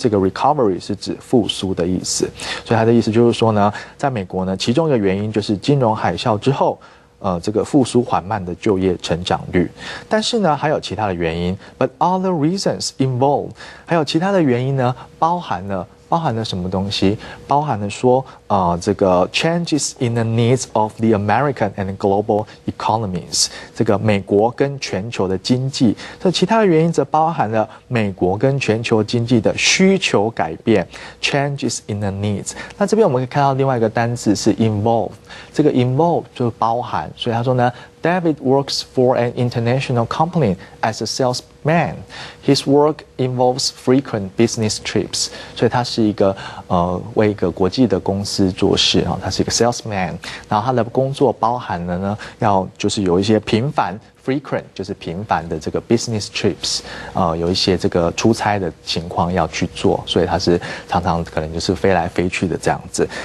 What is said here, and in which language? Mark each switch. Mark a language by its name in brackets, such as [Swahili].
[Chinese] 这个 recovery 是指复苏的意思，所以它的意思就是说呢，在美国呢，其中一个原因就是金融海啸之后，这个复苏缓慢的就业成长率。但是呢，还有其他的原因 ， [English] but other reasons involved， [Chinese] 还有其他的原因呢，包含了什么东西？包含了说，这个 [English] changes in the needs of the American and global economies， [Chinese] 这个美国跟全球的经济。这其他的原因则包含了美国跟全球经济的需求改变 ， [English] changes in the needs。 [Chinese] 那这边我们可以看到另外一个单字是 involve， 这个 involve 就是包含，所以他说呢。 [English] David works for an international company as a salesman. His work involves frequent business trips. [Chinese] 所以他是一个为一个国际的公司做事啊，他是一个 salesman。然后他的工作包含了呢，就是有一些频繁。 frequent 就是频繁的这个 [English] business trips， [Chinese] 有一些这个出差的情况要去做，所以他是常常可能就是飞来飞去的这样子。